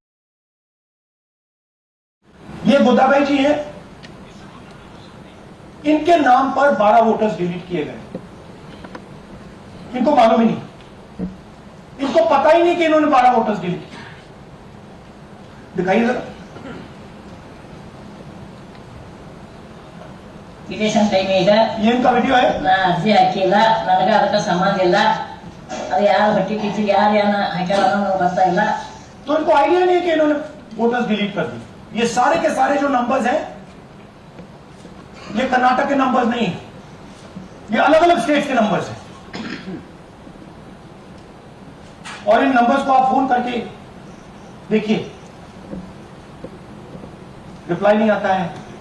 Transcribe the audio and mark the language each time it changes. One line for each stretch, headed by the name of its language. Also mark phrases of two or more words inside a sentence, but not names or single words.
Hindi: ये गोदाबाई जी हैं, इनके नाम पर 12
English: voters delete
Hindi: किए गए। इनको मालूम ही नहीं, इनको पता ही नहीं कि इन्होंने 12
English: voters delete
Hindi: किए। दिखाइए जरा।
English: election time
Kannada: ಇದೆ,
Hindi: ये इनका वीडियो है।
Kannada: ನಾ ಅರ್ಜಿ ಹಾಕಿಲ್ಲ, ನನಗೆ ಅದಕ್ಕೆ ಸಂಬಂಧ ಇಲ್ಲ, ಅದು ಯಾರು ಬಟ್ಟಿ ಕಿಚ್ಚಿ ಯಾರು ಏನ ಹಾಕ್ಯಾರ ಅನ್ನೋದು ಗೊತ್ತಾ ಇಲ್ಲ।
Hindi: तो इनको आइडिया नहीं है कि इन्होंने
English: voters delete
Hindi: कर दी। ये सारे के सारे जो नंबर्स हैं, ये कर्नाटक के नंबर्स नहीं, ये अलग अलग स्टेट्स के नंबर्स हैं। और इन नंबर्स को आप फोन करके देखिए, रिप्लाई नहीं आता है।